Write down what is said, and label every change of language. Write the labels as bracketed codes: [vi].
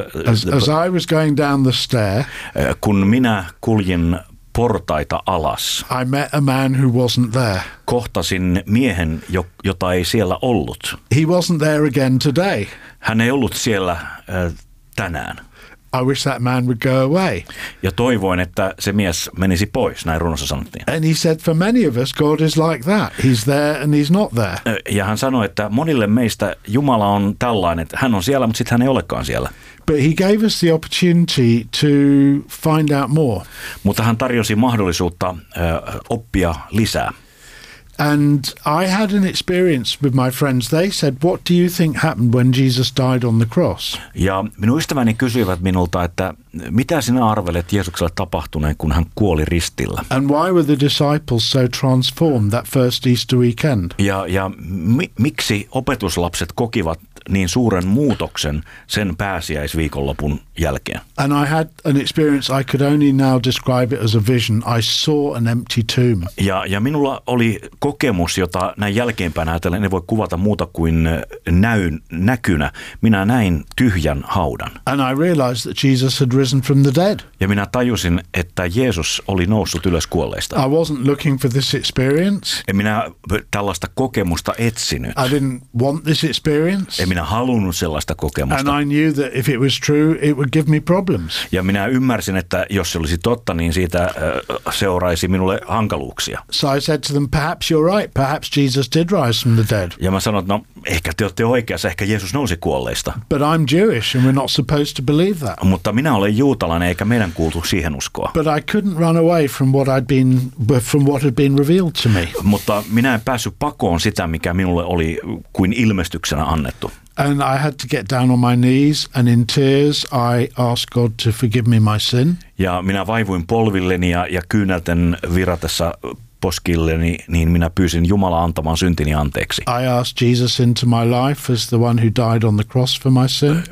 [en] As I was going down the stair, [fi] kun minä kuljin portaita alas. [en] I met a man who wasn't there. [fi] Kohtasin miehen, jota ei siellä ollut. [en] He wasn't there again today. [fi] Hän ei ollut siellä tänään. [en] I wish that man would go away. [fi] Ja toivoin, että se mies menisi pois, näin runossa sanottiin. [en] And he said, for many of us, God is like that. He's there and he's not there. [fi] Ja hän sanoi, että monille meistä Jumala on tällainen, että hän on siellä, mutta sitten hän ei olekaan siellä. [en] But he gave us the opportunity to find out more. [fi] Mutta hän tarjosi mahdollisuutta oppia lisää. [en] And I had an experience with my friends. They said, what do you think happened when Jesus died on the cross? [fi] Ja minun ystäväni kysyivät minulta, että mitä sinä arvelet Jeesukselle tapahtuneen, kun hän kuoli ristillä? [en] And why were the disciples so transformed that first Easter weekend? [fi] Miksi opetuslapset kokivat niin suuren muutoksen sen pääsiäisviikonlopun jälkeen? [en] And I had an experience I could only now describe it as a vision. I saw an empty tomb. [fi] Ja minulla oli kokemus, jota näin jälkeenpäin ajatellen ei voi kuvata muuta kuin näkynä. Minä näin tyhjän haudan. [en] And I realized that Jesus had risen from the dead. [fi] Ja minä tajusin, että Jeesus oli noussut ylös kuolleista. [en] I wasn't looking for this experience. [fi] En minä tällaista kokemusta etsinyt. [en] I didn't want this experience. [fi] En minä halunnut sellaista kokemusta. [en] And I knew that if it was true, it would give me problems. [fi] Ja minä ymmärsin, että jos se olisi totta, niin siitä seuraisi minulle hankaluuksia. [en] So I said to them, perhaps you're right, perhaps Jesus did rise from the dead. [fi] Ja mä sanoin, no ehkä te olette oikeassa, ehkä Jeesus nousi kuolleista. [en] But I'm Jewish and we're not supposed to believe that. [fi] Mutta minä olen juutalainen eikä meidän kuultu siihen uskoa. [en] But I couldn't run away from what I'd been from what had been revealed to me. [fi] Mutta minä en päässyt pakoon sitä, mikä minulle oli kuin ilmestyksenä annettu. [en] And I had to get down on my knees and in tears I asked God to forgive me my sin. [fi] Ja minä vaivuin polvilleni ja kyynelten viratessa poskilleni, niin minä pyysin Jumalaa antamaan syntini anteeksi. [en] I asked Jesus into my life as the one who died on the cross for my sin.